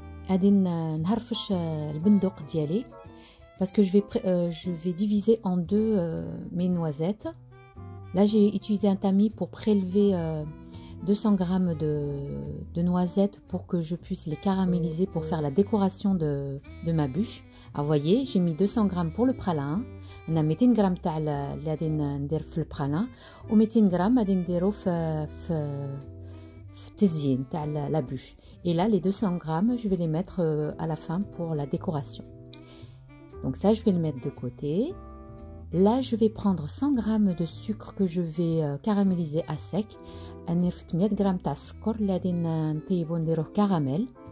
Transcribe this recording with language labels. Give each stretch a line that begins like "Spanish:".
Arabic: غادي نهرفش البندق ديالي
French: parce que je vais diviser en deux mes noisettes. Là j'ai utilisé un tamis pour prélever 200 g de noisettes pour que je puisse les caraméliser pour faire la décoration de ma bûche. Alors voyez, j'ai mis 200 g pour le pralin.
Arabic: انا 200 g تاع اللي غادي ندير في البرالان و 200 g غادي نديرو في التزيين تاع la bûche.
French: Et là, les 200 g, je vais les mettre à la fin pour la décoration. Donc ça, je vais le mettre de côté. Là, je vais prendre 100 g de sucre que je vais caraméliser à sec.
Arabic: 100 g تاع السكر اللي غادي نطيبو نديروه caramel.